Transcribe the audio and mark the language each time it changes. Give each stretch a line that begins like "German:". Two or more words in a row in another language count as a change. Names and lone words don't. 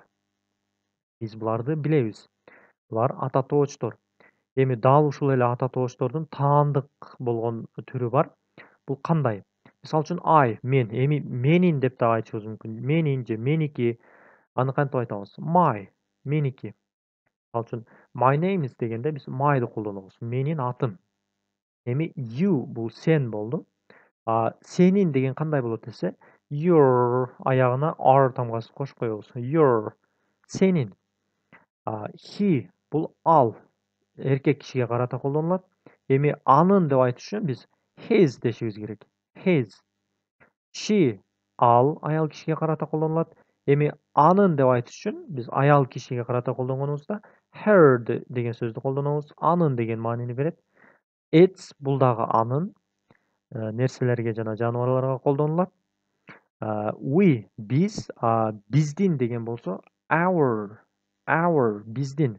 Kyrgyz: Биз буларды билебиз. Булар ата тобуштор. Эми дал ушул эле ата тобуштордун таандык болгон түрү бар. Бул кандай? Мисалы үчүн I, мен. Эми менин деп дагы айтышыбыз мүмкүн. Менин же меники. Аны кантип айтабыз? My, меники. Мисалы үчүн
English: my name is
Kyrgyz: дегенде биз my'ды колдонобуз. Менин атым. Эми you бул сен болду. Сенин деген кандай болот десе, your аягына r тамгасын кошуп коебуз. Your, сенин. He бул ал, эркек кишиге карата колдонулат. Эми анын деп айтыш үчүн биз his дешибиз керек. His. She, ал аял кишиге карата колдонулат. Эми анын деп айтыш үчүн биз аял кишиге карата колдонгонубузда her деген сөздү колдонобуз. Анын деген маанини берет. Its бул дагы анын, нерселерге жана жаныбарларга колдонулат. We, биз, биздин деген болсо our, биздин.